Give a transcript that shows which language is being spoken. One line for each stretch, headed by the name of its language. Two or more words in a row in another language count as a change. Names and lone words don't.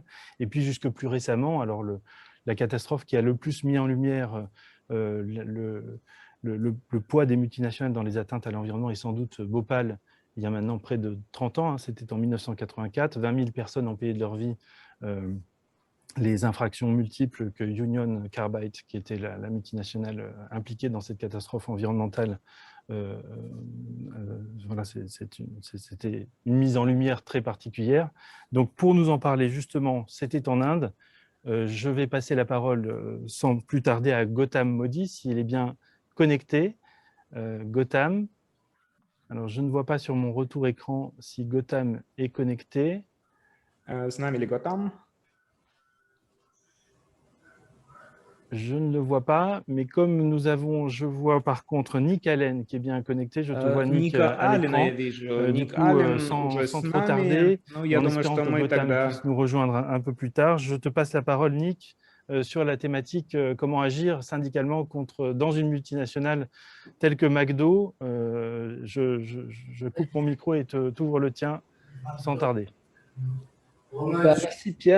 French: Et puis, jusque plus récemment, alors la catastrophe qui a le plus mis en lumière le poids des multinationales dans les atteintes à l'environnement est sans doute Bhopal, il y a maintenant près de 30 ans, hein, c'était en 1984, 20 000 personnes ont payé de leur vie les infractions multiples que Union Carbide, qui était la multinationale impliquée dans cette catastrophe environnementale, voilà, c'était une mise en lumière très particulière. Donc pour nous en parler justement, c'était en Inde. Je vais passer la parole sans plus tarder à Gautam Modi, s'il est bien connecté. Gautam, alors je ne vois pas sur mon retour écran si Gautam est connecté.
Russian: С нами ли Готам?
French: Je ne le vois pas, mais comme nous avons, je vois par contre Nick Allen qui est bien connecté, je te vois Nick
Russian: Ника
French: à
Russian: Аллена я
French: l'écran.
Russian: вижу.
French: Du
Russian: Ник
French: coup,
Russian: Аллен
French: sans,
Russian: уже
French: sans
Russian: с
French: trop
Russian: нами.
French: tarder,
Russian: Ну,
French: et
Russian: я
French: en
Russian: думаю,
French: espérant
Russian: что
French: que
Russian: мы
French: Gautam puisse
Russian: тогда...
French: nous rejoindre un peu plus tard, je te passe la parole, Nick, sur la thématique comment agir syndicalement dans une multinationale telle que McDo. Je coupe mon micro et t'ouvre le tien sans tarder. Merci Pierre.